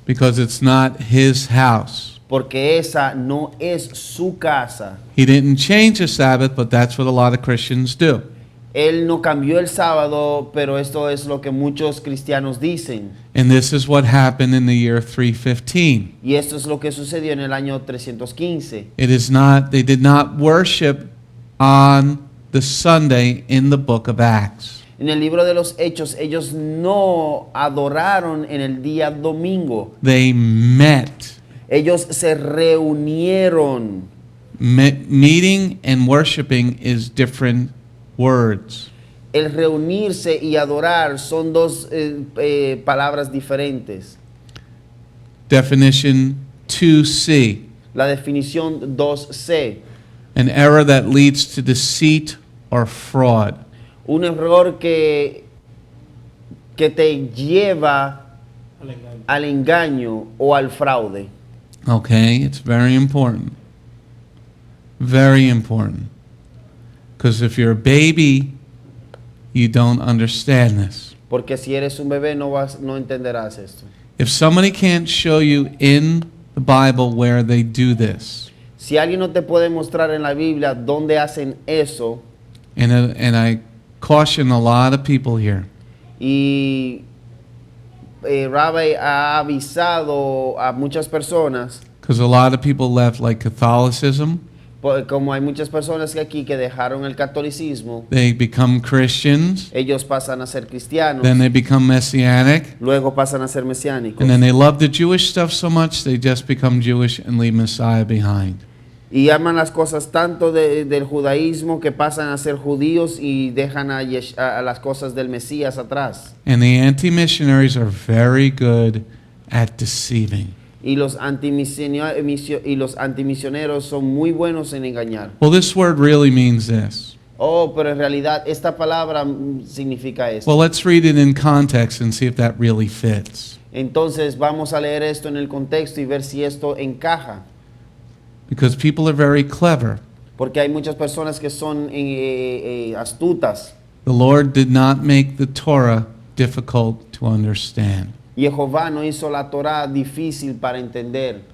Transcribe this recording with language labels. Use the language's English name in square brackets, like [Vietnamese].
[English] Because it's not his house. [Spanish] porque esa no es su casa. [English] He didn't change the Sabbath, but that's what a lot of Christians do. [Spanish] Él no cambió el sábado, pero esto es lo que muchos cristianos dicen. [English] And this is what happened in the year 315. [Spanish] Y esto es lo que sucedió en el año 315. [English] It is not, they did not worship on the Sunday in the book of Acts. [Spanish] En el libro de los Hechos, ellos no adoraron en el día domingo. [English] They met. [Spanish] Ellos se reunieron. [English] Meeting and worshiping is different words. [Spanish] El reunirse y adorar son dos palabras diferentes. [English] Definition 2C. [Spanish] La definición 2C. [English] An error that leads to deceit or fraud. [Spanish] Un error que te lleva Al engaño. al engaño o al fraude. [English] Okay, it's very important. Very important. Because if you're a baby, you don't understand this. [Spanish] Porque si eres un bebé no entenderás esto. [English] If somebody can't show you in the Bible where they do this, [Spanish] Si alguien no te puede mostrar en la Biblia dónde hacen eso, [English] and I caution a lot of people here, [Spanish] y Rabbi ha avisado a muchas personas, [English] because a lot of people left like Catholicism, [Spanish] como hay muchas personas que aquí que dejaron el catolicismo, [English] they become Christians, [Spanish] ellos pasan a ser cristianos, [English] then they become Messianic, [Spanish] luego pasan a ser mesiánicos. [English] and then they love the Jewish stuff so much they just become Jewish and leave Messiah behind. [Spanish] Y aman las cosas tanto del judaísmo que pasan a ser judíos y dejan a las cosas del Mesías atrás. [English] And the anti-missionaries are very good at deceiving. [Spanish] Y los antimisioneros son muy buenos en engañar. [English] Well, this word really means this. [Spanish] Oh, pero en realidad esta palabra significa esto. [English] Well, let's read it in context and see if that really fits. [Spanish] Entonces vamos a leer esto en el contexto y ver si esto encaja. [English] Because people are very clever. [Spanish] Porque hay muchas personas que son astutas. [English] The Lord did not make the Torah difficult to understand. [Spanish] Jehová no hizo la Torá difícil para entender.